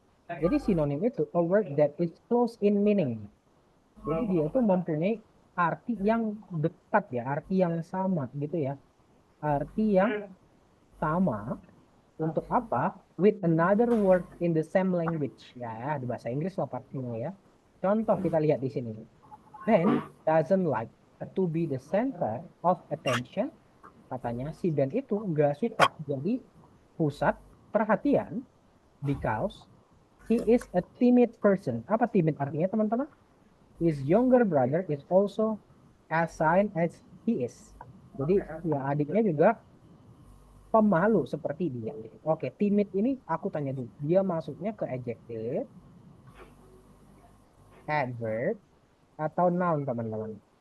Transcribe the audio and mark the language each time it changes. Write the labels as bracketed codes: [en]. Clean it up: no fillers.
[id] Jadi sinonim itu [en] a word that is close in meaning. [id] Jadi dia itu mempunyai arti yang dekat ya, arti yang sama gitu ya. Arti yang sama untuk apa? [en] With another word in the same language. [id] Ya, di bahasa Inggris lah pastinya ya. Contoh kita lihat di sini. [en] Ben doesn't like to be the center of attention. [id] Katanya si Ben itu nggak suka jadi pusat perhatian [en] because he is a timid person. [id] Apa timid artinya teman-teman? [en] His younger brother is also as shy as he is. [id] Jadi ya adiknya juga pemalu seperti dia. Oke, timid ini aku tanya dulu. Dia masuknya ke adjective, adverb, atau noun teman-teman?